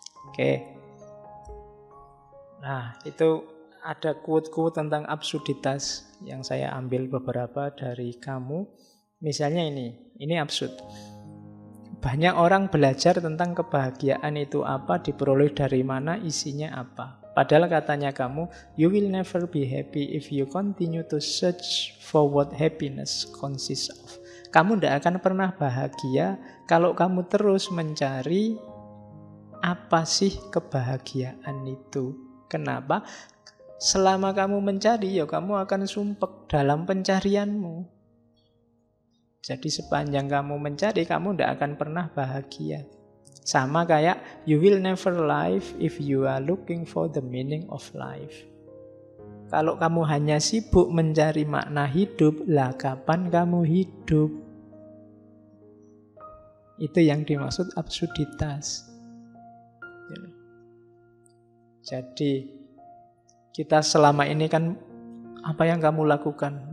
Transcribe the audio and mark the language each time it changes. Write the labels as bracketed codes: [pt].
[id] Oke. Nah, itu ada quote-quote tentang absurditas yang saya ambil beberapa dari kamu. Misalnya ini absurd. Banyak orang belajar tentang kebahagiaan itu apa, diperoleh dari mana, isinya apa. Padahal katanya kamu, [en] you will never be happy if you continue to search for what happiness consists of. [id] Kamu tidak akan pernah bahagia kalau kamu terus mencari apa sih kebahagiaan itu. Kenapa? Selama kamu mencari, kamu akan sumpek dalam pencarianmu. Jadi sepanjang kamu mencari, kamu tidak akan pernah bahagia. Sama kayak [en] you will never live if you are looking for the meaning of life. [id] Kalau kamu hanya sibuk mencari makna hidup, lah kapan kamu hidup? Itu yang dimaksud absurditas. Jadi kita selama ini kan apa yang kamu lakukan?